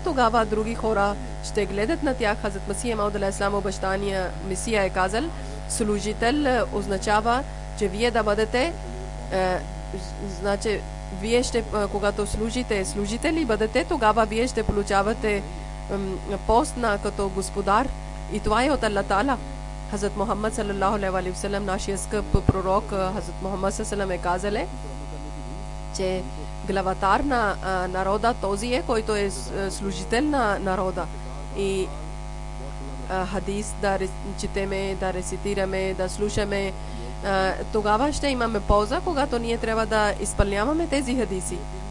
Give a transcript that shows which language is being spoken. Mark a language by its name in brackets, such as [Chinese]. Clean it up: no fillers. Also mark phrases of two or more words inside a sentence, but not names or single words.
[Bulgarian] Тогава други хора ще гледат на тях. Хазрат Масия Мауд алейхиссалам, обещания Месия, е казал, служител означава, че вие да бъдете значи вие ще, когато служите служители бъдете, тогава вие ще получавате пост като господар, и това е от [Arabic] الله تعالى. [Bulgarian] Хазрат Мухаммад [Arabic] صلى الله عليه وسلم, [Bulgarian] нашия скъп пророк Хазрат Мухаммад [Arabic] صلى الله عليه وسلم, [Bulgarian] е казал, че главатар на народа този е, който е служител на народа. И хадис да четеме, да рецитираме, да слушаме, тогава ще имаме полза, когато ние трябва да изпълняваме тези хадиси.